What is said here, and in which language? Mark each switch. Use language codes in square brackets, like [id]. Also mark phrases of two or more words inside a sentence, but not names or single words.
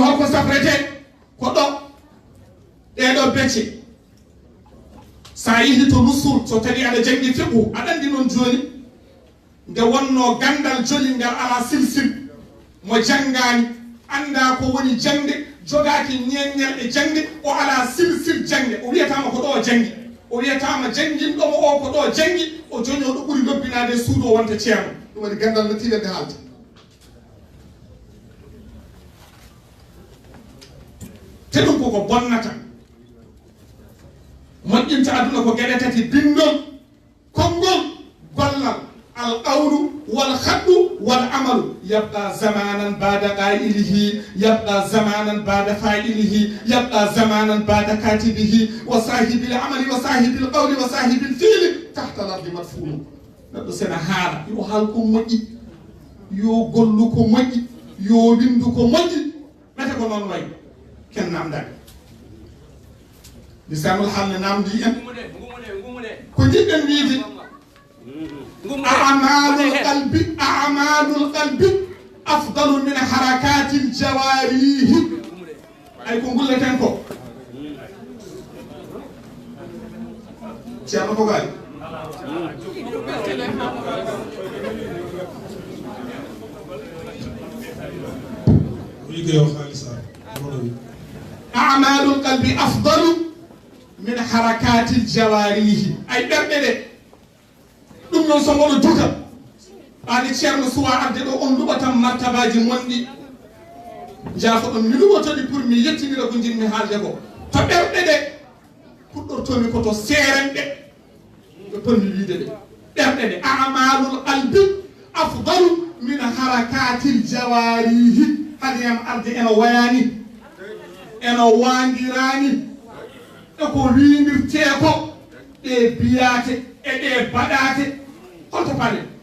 [ff] holko safrete ko ɗo ɗeɗo becce sa yihi to nusul so tawi aɗa janggi fiqhu aɗa andi noon joni nde wonno gandal joli ngal ala silsil mo janggani anda ko woni jangde jogaki ñeññel e jangde o ala silsil jangde o wiyatama ko ɗo janggi o wiyatama janginɗomo o ko ɗo janggi o joni o ɗo ɓuuri lobbinade e suudu o wonta ceerno ɗum waɗi gandal no tiɗende haalde te ɗum koko bonnata moƴƴinta aduna ko gueɗe tati bindol konngol gollal [ar] القول والخط والعمل يبقى زمانا بعد قائله يبقى زمانا بعد فاعله يبقى زمانا بعد كاتبه وصاحب العمل وصاحب القول وصاحب الفعل تحت الأرض مدفون [ff] neɗɗo sena haala yo haal ko moƴƴi yo gollu ko moƴƴi yo windu ko moƴƴi ɓete ko noon wayi ken namdani [ar] لسان الحال [ff] ne namdi en ko jiɗɗen wiide [ar] أعمال القلب أفضل من حركات الجوارح أي كون قلت لكم شيء أنا بقول أعمال القلب أفضل من حركات الجوارح أي [ff] دردة ɗum noon so moɗo duga ɓaade ceerno suwa arde ɗo on luɓatan martabaji monɗi jaafo ɗon mi luɓotoɗi pour mi yettinira ko jinmi haalde ko to ɓerɗe ɗe puɗɗortomi koto seerenɗe ɓe ponmi wiide ɗe ɓerɗe ɗe [ar] عمل القلب أفضل من حركات الجوارح [ff] haɗiyam arde eno wayani eno wandirani e ko winirte ko ɗe biyate e ɗe baɗate holto paɗe